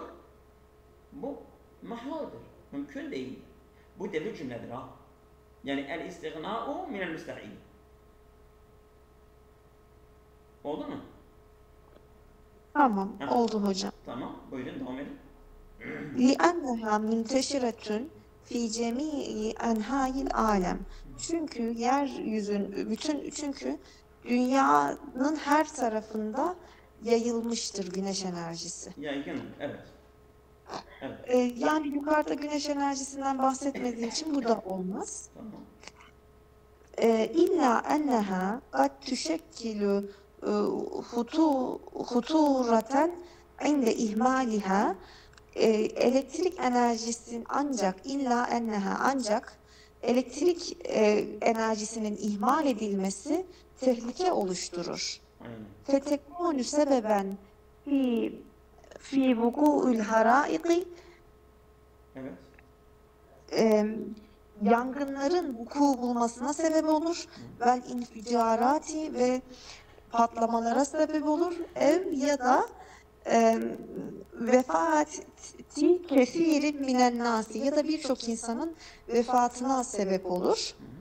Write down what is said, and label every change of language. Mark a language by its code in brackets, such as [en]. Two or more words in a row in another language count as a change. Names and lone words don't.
[tr] Bu mahaldir. Mümkün değil. Bu devir cümledir ha. [ar] Yani الاستغناء من المستحيل. [tr] Oldu mu? Tamam, oldu hocam. Tamam, buyurun devam edin. [ar] لِأَنَّهَا مُنْتَشِرَةٌ فِي جَمِيعِ اَنْهَاءِ alem. [tr] Çünkü çünkü dünyanın her tarafında yayılmıştır güneş enerjisi. Yaygın, evet. Yani yukarıda güneş enerjisinden bahsetmediği için bu da olmaz. Tamam. [ar] إلا أنها قد تشكل خطورة عند إهمالها. [tr] Elektrik enerjisinin ancak elektrik enerjisinin ihmal edilmesi tehlike oluşturur. Aynen. [ar] فتكون سببا في وقوع الحرائق [tr] Evet. yangınların vuku bulmasına sebep olur. [ar] والانفجارات [tr] ve patlamalara sebep olur. Ev ya da [ar] وفاة كثير من الناس [tr] ya da birçok insanın vefatına sebep olur.